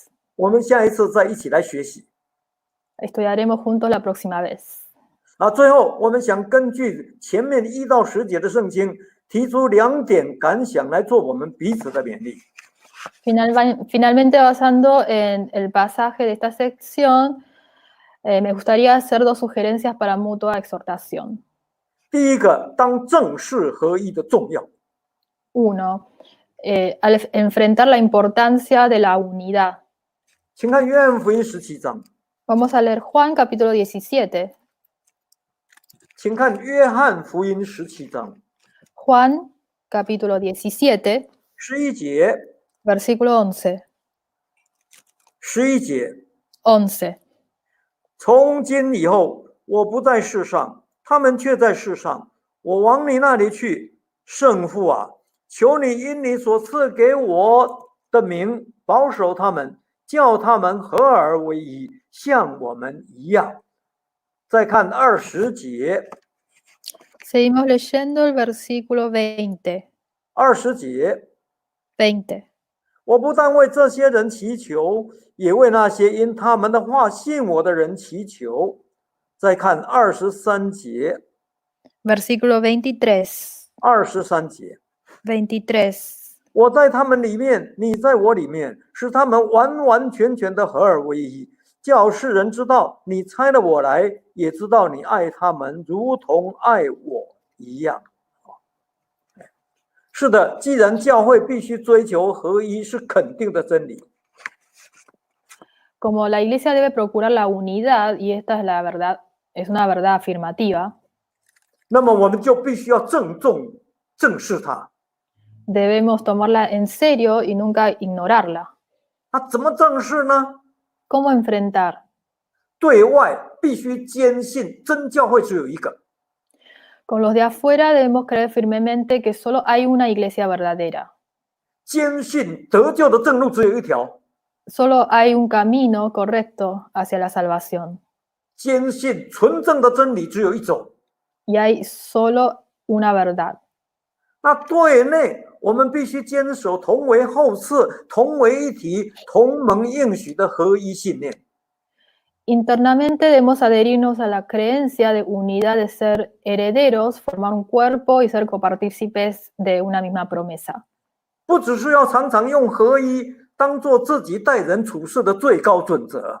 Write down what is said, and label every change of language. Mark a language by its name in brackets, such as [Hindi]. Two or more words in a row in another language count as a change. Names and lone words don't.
[Chinese] 我们下一次再一起来学习。 [Spanish] Estudiaremos juntos la próxima vez. [Chinese] 最后我们想根据前面1到10节的圣经，提出2点感想来做我们彼此的勉励。 [Spanish] Finalmente, basando en el pasaje de esta sección, me gustaría hacer 2 sugerencias para mutua exhortación. [Chinese] 第一个，当正视合一的重要。 [Spanish] 1. Al enfrentar la importancia de la unidad. [Chinese] 请看约翰福音17章。 [Spanish] Vamos a leer Juan capítulo 17. [Chinese] 请看约翰福音17章。 [Spanish] Juan capítulo 17. [Chinese] 11 节。 [Spanish] Versículo 11. [Chinese] 11节。 [Spanish] 11. [Chinese] 从今以后，我不在世上，他们却在世上。我往你那里去，圣父啊，求你因你所赐给我的名，保守他们，叫他们合而为一，像我们一样。再看20节。 [Spanish] Seguimos leyendo el versículo 20. [Chinese] 20 节。 [Spanish] 20. [Chinese] 我不但为这些人祈求，也为那些因他们的话信我的人祈求。再看23节。 [Spanish] Versículo 23. [Chinese] 23节。 [Spanish] 23. [Chinese] 我在他们里面，你在我里面，使他们完完全全的合而为一，叫世人知道你差了我来，也知道你爱他们如同爱我一样。是的，既然教会必须追求合一，是肯定的真理。 [Spanish] Como la iglesia debe procurar la unidad, y esta es la verdad, es una verdad afirmativa, [Chinese] 那么我们就必须要郑重正视它。 [Spanish] debemos tomarla en serio y nunca ignorarla. [Chinese] 那怎么正视呢？ [Spanish] ¿Cómo enfrentar? [Chinese] 对外必须坚信真教会只有一个。 [Spanish] Con los de afuera debemos creer firmemente que solo hay una iglesia verdadera. [Chinese] 坚信得救的正路只有一条。 [Spanish] Solo hay un camino correcto hacia la salvación. [Chinese] 坚信纯正的真理只有一种。 [Spanish] Y hay solo una verdad. [Chinese] 那对内我们必须坚守同为后赐、同为一体、同盟应许的合一信念。 [Spanish] Internamente debemos adherirnos a la creencia de unidad, de ser herederos, formar un cuerpo y ser copartícipes de una misma promesa. [Chinese] 不只是要常常用合一当做自己待人处事的最高准则。